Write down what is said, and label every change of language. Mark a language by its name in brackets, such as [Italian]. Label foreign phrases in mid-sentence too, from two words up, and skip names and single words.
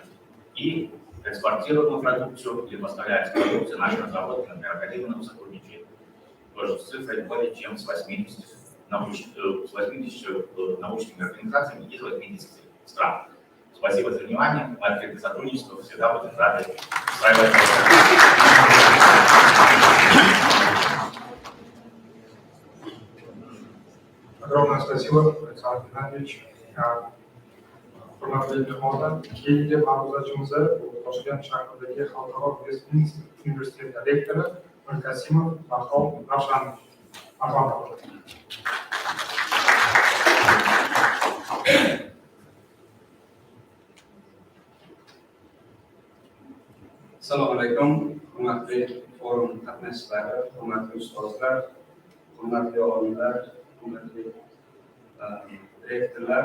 [Russian] И экспортируемую продукцию или поставляется продукцию нашей разработки, например, Академия сотрудничает тоже с цифрой более чем с 80 научными организациями из 80 стран. Спасибо за внимание. Мы открыты к сотрудничеству. Всегда будем рады устраивать. Огромное спасибо, Александр Геннадьевич. [Uzbek] Hurmatli mehmonlar, keyingi ma'ruzachimizni Toshkent shahridagi Xalqaro Vestminster universiteti rektori Mirkasimov Bahrom Ravshanovich. Marhamat. Assalomu alaykum, hurmatli forum qatnashchilari, hurmatli ustozlar, hurmatli olimlar, hurmatli rektorlar.